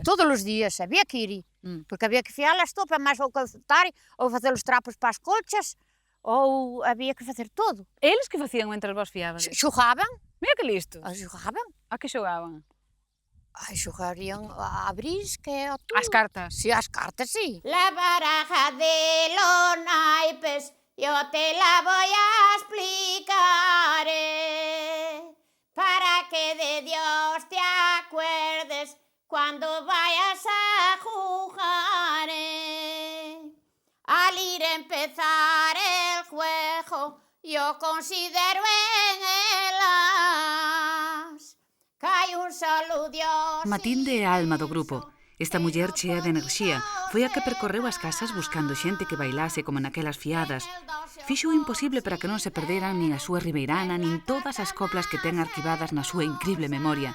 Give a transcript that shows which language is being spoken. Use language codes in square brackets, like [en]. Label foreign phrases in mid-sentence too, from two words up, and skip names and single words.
[gl] Todos os días, había que ir. Porque había que fiar a estopa, máis ao calcetar, ou facer os trapos para as colchas, ou había que facer todo. Eles que facían mentre vos fiaban? Xogaban. Mira que listos. Xogaban. A que xogaban? Xogarían a brisque, a todo. As cartas? Sí, as cartas, sí. [es] La baraja de los naipes yo te la voy a explicar, para que de Dios te acuerdes cuando vayas a jugar. Al ir a empezar el juego, yo considero en el as que hai un solo Dios. [gl] Matilde é a alma do grupo. Esta muller chea de enerxía foi a que percorreu as casas buscando xente que bailase como naquelas fiadas. Fixo o imposible para que non se perderan nin a súa ribeirana nin todas as coplas que ten arquivadas na súa incrible memoria.